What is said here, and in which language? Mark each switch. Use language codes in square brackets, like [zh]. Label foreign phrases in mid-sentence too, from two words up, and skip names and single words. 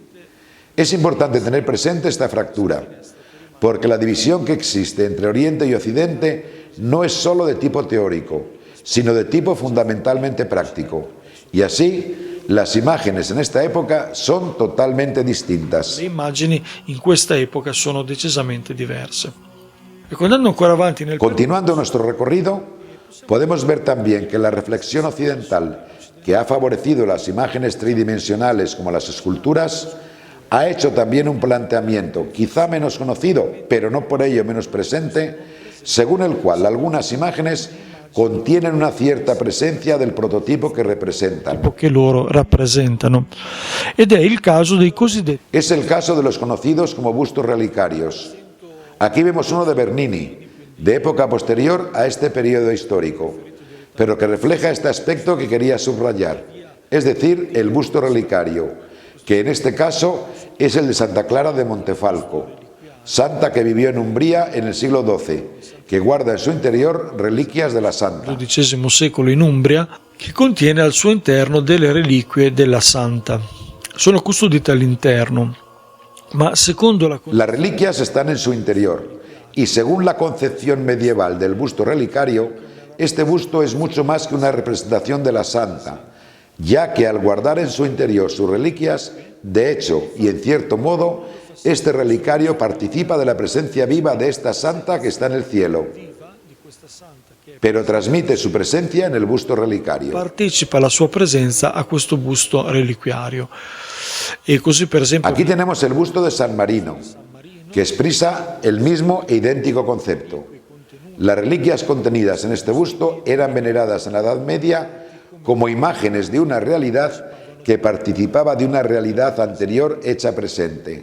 [es] Es importante tener presente esta fractura, porque la división que existe entre Oriente y Occidente no es solo de tipo teórico, sino de tipo fundamentalmente práctico. Y así, las imágenes en esta época son totalmente distintas. [it] Le immagini in questa epoca sono decisamente diverse. E andando ancora avanti [es] Continuando nuestro recorrido, podemos ver también que la reflexión occidental, que ha favorecido las imágenes tridimensionales como las esculturas, ha hecho también un planteamiento, quizá menos conocido, pero no por ello menos presente, según el cual algunas imágenes contienen una cierta presencia del prototipo que representan. [it] che loro rappresentano. Ed è il caso dei cosiddetti. [es] Es el caso de los conocidos como bustos relicarios. Aquí vemos uno de Bernini, de época posterior a este periodo histórico, pero que refleja este aspecto que quería subrayar, es decir, el busto relicario, que en este caso es el de Santa Clara de Montefalco, santa que vivió en Umbría en el siglo XII, que guarda en su interior reliquias de la santa. [it] XII secolo in Umbria, che contiene al suo interno delle reliquie della santa. Sono custodite all'interno, ma secondo la... [es] Las reliquias están en su interior, y según la concepción medieval del busto relicario, este busto es mucho más que una representación de la santa, ya que al guardar en su interior sus reliquias, de hecho y en cierto modo, este relicario participa de la presencia viva de esta santa que está en el cielo, pero transmite su presencia en el busto relicario. [it] Partecipa la sua presenza a questo busto reliquiario. E così, per esempio, [es] Aquí tenemos el busto de San Marino, que expresa el mismo e idéntico concepto. Las reliquias contenidas en este busto eran veneradas en la Edad Media como imágenes de una realidad que participaba de una realidad anterior hecha presente.